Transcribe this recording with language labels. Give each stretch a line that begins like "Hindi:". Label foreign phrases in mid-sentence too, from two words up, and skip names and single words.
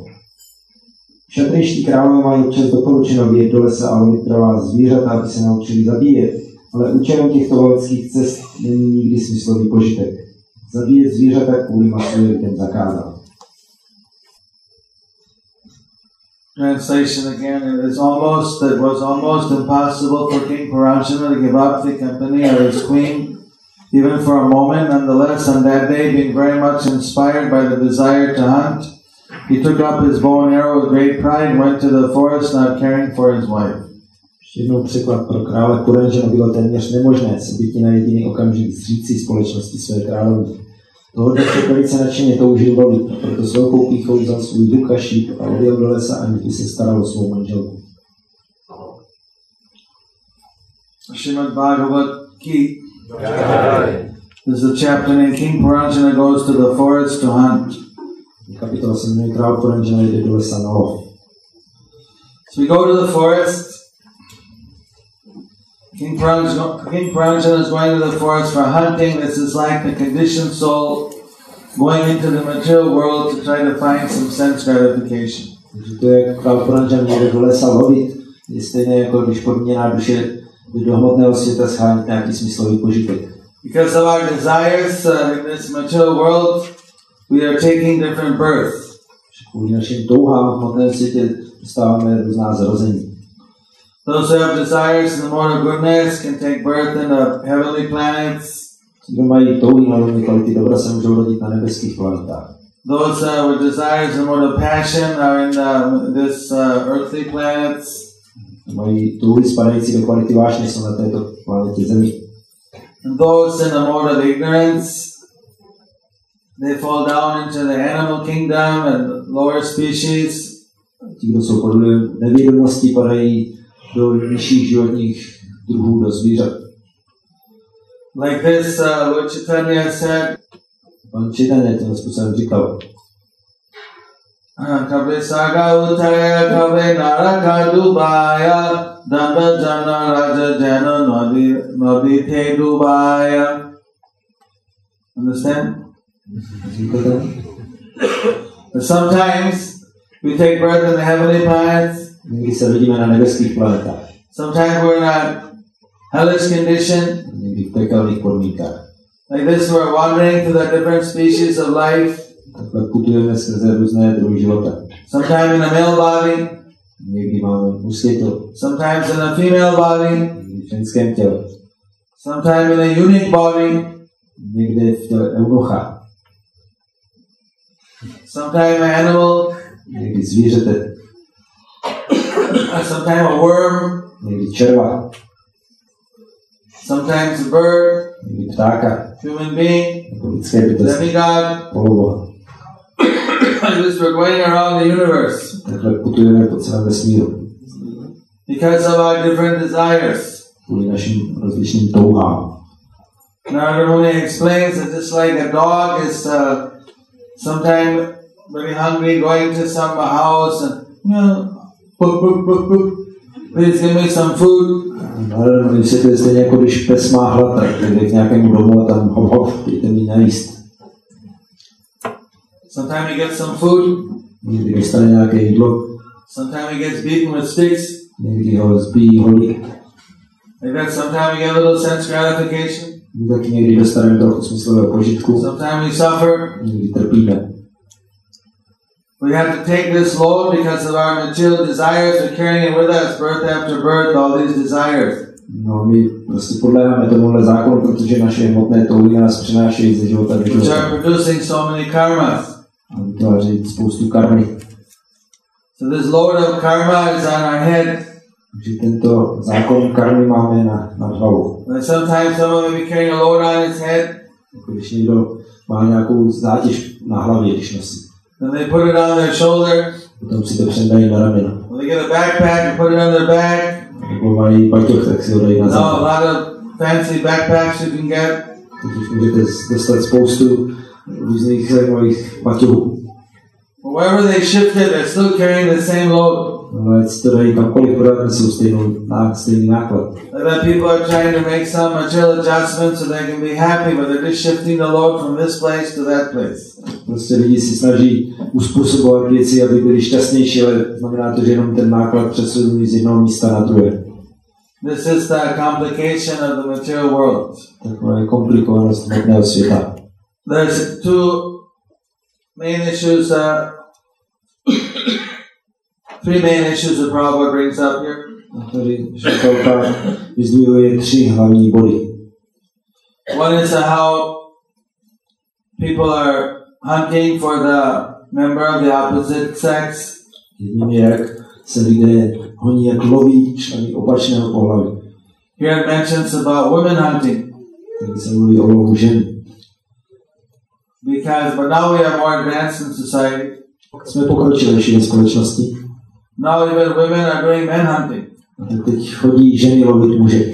Czech: Kšatrejští králové mají občas doporučeno vyjet do lesa a lovit pravá zvířata, aby se naučili zabíjet, ale účelem těchto loveckých cest není nikdy smyslový požitek. Zabíjet zvířata kvůli masu je lidem zakázán.
English: translation again. It was almost impossible for King Paranjana to give up the company of his queen, even for a moment. Nonetheless, on that day, being very much inspired by the desire to hunt, he took up his bow and arrow with great pride and went to the forest, not caring for his wife.
Czech: Jednou překlad pro krále Puranžana bylo téměř nemožné se bytí na jediný okamžik zříci společnosti své královny. Tohle však velice nadšeně toužil lovit, proto s velkou pýchou vzal svůj luk a šíp a odjel do lesa, aniž by se staral o svou manželku.
English: Srimad Bhagavad Gita. There's a chapter named King Paranjana goes to the forest to hunt.
Czech: Kapitola se jmenuje Král Puranjana jde do lesa na lov.
English: So we go to the forest. King Paranjana is going to the forest for hunting. This is like the conditioned soul going into the material world to try to find some sense gratification.
Czech: Takže to je Král Puranjana jde do lesa lovit. Je stejné jako když podměná duše do hmotného světa schánit nějaký smyslový požitek.
English: Because of our desires in this material world, we are taking different births.
Czech: Kvůli našim touhám v hmotném světě dostáváme různá zrození.
English: Those who have desires in the mode of goodness can take birth in the heavenly planets.
Czech: Kdo mají touhy na rovné kvality dobra, se můžou rodit na nebeských planetách.
English: Those with desires in the mode of passion are in this earthly planets.
Czech: Mají touhy spadající do kvality vášně, jsou na této planetě Zemi.
English: And those in the mode of ignorance, they fall down into the animal kingdom and lower species.
Czech: Ti, kdo jsou podle nevědomosti, padají do nižších životních druhů, do zvířat.
English: Like this, Lord Chaitanya said,
Czech: Pan Chaitanya tím způsobem říkal,
Bangla: কবে স্বর্গে উঠায় কবে নরকে ডুবায় দণ্ড জন রাজা যেন নদীতে ডুবায়.
English: Understand? But sometimes we take birth in the heavenly planets.
Czech: Někdy se rodíme na nebeských planetách.
English: Sometimes we're in a hellish condition.
Czech: Někdy v pekelných podmínkách.
English: Like this, we're wandering through the different species of life.
Czech: Takhle putujeme skrze různé druhy života.
English: Sometimes in a male body.
Czech: Někdy máme mužské tělo.
English: Sometimes in a female body.
Czech: Někdy v ženském těle.
English: Sometimes in a unique body.
Czech: Někde v těle eunucha.
English: Sometimes an animal.
Czech: Někdy zvířete.
English: Sometimes a worm.
Czech: Někdy červa.
English: Sometimes a bird.
Czech: Někdy ptáka.
English: Human being.
Czech: Nebo lidské bytosti.
English: Demigod.
Czech: Poloboha.
English: Like this, we're going around the universe.
Czech: Takhle putujeme po celém vesmíru.
English: Because of our different desires.
Czech: Kvůli našim rozličným touhám.
English: Narada Muni explains that just like a dog is sometimes very hungry, going to some house and please give me some food.
Czech: Narada Muni vysvětluje stejně jako když pes má hlad, tak jde k nějakému domu a tam hop, dejte mi najíst.
English: Sometimes he gets some food.
Czech: Někdy dostane nějaké jídlo.
English: Sometimes he gets beaten with sticks.
Czech: Někdy ho zbijí holí.
English: Like that, sometimes we get a little sense gratification.
Czech: Tak někdy dostaneme trochu smyslového požitku.
English: Sometimes we suffer.
Czech: Někdy trpíme.
English: We have to take this load because of our material desires. We're carrying it with us, birth after birth, all these desires.
Czech: No, my prostě podléháme tomuhle zákonu, protože naše hmotné touhy nás přinášejí ze života do života.
English: Which are producing so many karmas.
Czech: A vytváří spoustu karmy.
English: So this load of karma is on our head.
Czech: Takže tento zákon karmy máme na hlavu.
English: And sometimes someone may be carrying a load on his head.
Czech: Jako když někdo má nějakou zátěž na hlavě, když nosí.
English: Then they put it on their shoulder.
Czech: Potom si to přendají na rameno.
English: When they get a backpack and put it on their back.
Czech: Nebo mají paťoch, tak si ho dají na
English: Now
Czech: záda.
English: a lot of fancy backpacks you can get.
Czech: Takže můžete dostat spoustu různých zajímavých paťohů.
English: Wherever they shift it, they're still carrying the same load.
Czech: Ale ať si to dají kamkoliv podat, nesou stejný náklad.
English: That people are trying to make some material adjustments so they can be happy, but they're just shifting the load from this place to that place.
Czech: Prostě lidi si snaží uspůsobovat věci, aby byli šťastnější, ale znamená to, že jenom ten náklad přesunují z jednoho místa na druhé.
English: This is the complication of the material world.
Czech: Taková je komplikovanost hmotného světa.
English: There's two main issues three main issues that Prabhupada brings up here.
Czech: A tady Šrika vyzdvihuje 3 hlavní body.
English: One is how people are hunting for the member of the opposite sex.
Czech: Jedním je, jak se lidé honí, jak loví členy opačného pohlaví.
English: Here it mentions about women hunting.
Czech: Tady se mluví o lovu žen.
English: But now we are more advanced in society.
Czech: Jsme pokročilejší ve společnosti.
English: Now even women are doing men hunting.
Czech: A tak teď chodí ženy lovit muže.